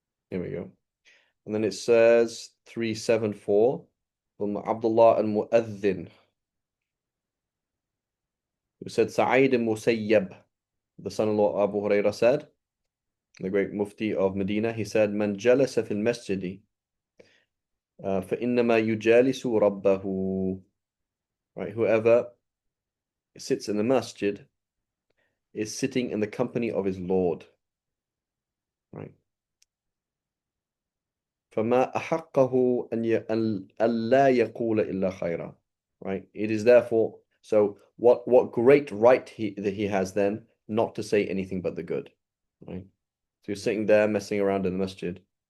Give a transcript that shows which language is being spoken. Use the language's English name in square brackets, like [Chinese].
[English] Here we go. And then it says 374 from Abdullah al-Mu'adhin, who said Sa'id al-Musayyab, the son-in-law of Abu Hurairah said, the great mufti of Medina, he said, [Arabic] Man jalasa fil masjidi فإنما يجالس ربه. [English] Right, whoever sits in the masjid is sitting in the company of his Lord. Right. [Arabic] فما أحقه أن لا يقول إلا خيرا. [English] Right. It is therefore, so what great right that he has then not to say anything but the good. Right. So you're sitting there messing around in the masjid.